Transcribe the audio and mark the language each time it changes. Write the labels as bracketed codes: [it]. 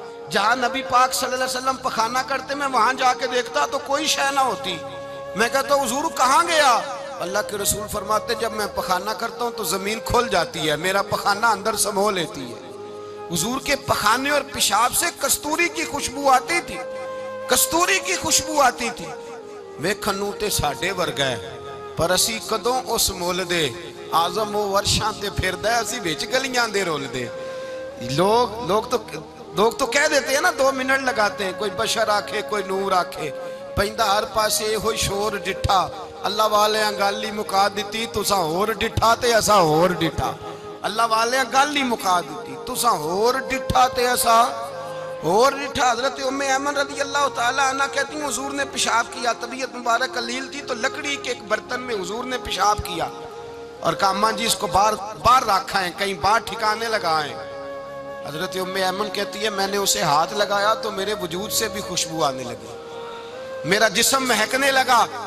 [ur] جہاں نبی پاک صلی اللہ علیہ وسلم پخانہ کرتے میں وہاں جا کے دیکھتا تو کوئی شے نہ ہوتی. میں کہتا حضور کہاں گیا؟ اللہ کے رسول فرماتے جب میں پخانہ کرتا ہوں تو زمین کھل جاتی ہے، میرا پخانہ اندر سمو لیتی ہے. حضور کے پخانے اور پیشاب سے کستوری کی خوشبو آتی تھی، کستوری کی خوشبو آتی تھی. [pa] ویکھن تے ساڈے ورگا ہے پر اسی کدوں اس مول دے آزم و ورشاں تے پھردا ہے، اسی وچ گلیاں دے رول دے. [ur] لوگ تو کہہ دیتے ہیں نا 2 منٹ لگاتے ہیں، [pa] کوئی بشر آکھے کوئی نور آکھے، پیندا ہر پاسے ہوئی شور ڈٹھا. اللہ والے گل ہی مکا دیتی تساں ہور ڈٹھا تے اساں ہور ڈٹھا. اللہ والے گل ہی مکا دیتی تساں ہور ڈٹھا تے اساں ہور ڈٹھا. [ur] حضرت ام ایمن رضی اللہ تعالیٰ عنہ کہتی ہیں حضور نے پیشاب کیا، طبیعت مبارک علیل تھی تو لکڑی کے ایک برتن میں حضور نے پیشاب کیا اور کہا اماں جی اس کو باہر رکھا ہے، کہیں باہر ٹھکانے لگائیں. حضرت ام ایمن کہتی ہے میں نے اسے ہاتھ لگایا تو میرے وجود سے بھی خوشبو آنے لگی، میرا جسم مہکنے لگا.